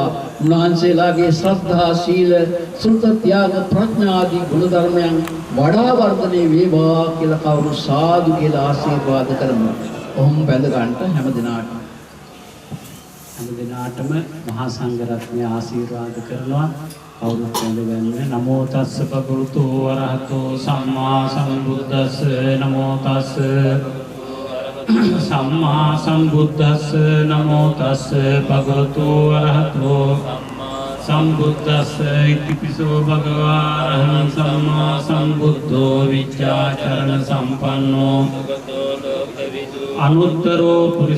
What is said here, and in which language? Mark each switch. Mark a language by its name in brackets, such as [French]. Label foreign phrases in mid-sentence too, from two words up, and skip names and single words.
[Sinhala] උන්වහන්සේලාගේ ශ්‍රද්ධා, සීල, සුත, ත්‍යාග, ප්‍රඥා ආදී ගුණ ධර්මයන් වඩා වර්ධනය වේවා කියලා කවුරු සාදු කියලා ආශිර්වාද කරමු. ඔහොම බැඳ ගන්නට හැම දිනාටම මහා සංඝ රත්නය ආශිර්වාද කරනවා. කවුරුත් වැඳගන්න. [Pali] නමෝ තස්ස භගවතු වරහතෝ සම්මා සම්බුද්දස්ස. නමෝ තස්ස සම්මා සම්බුද්දස්ස. නමෝ තස්ස භගවතු වරහතෝ සම්බුද්දස්ස. ඉතිපිසෝ භගවා අරහං සම්මා සම්බුද්ධෝ විච්ඡාචරණ සම්පන්නෝ අනුත්තරෝ පුරිස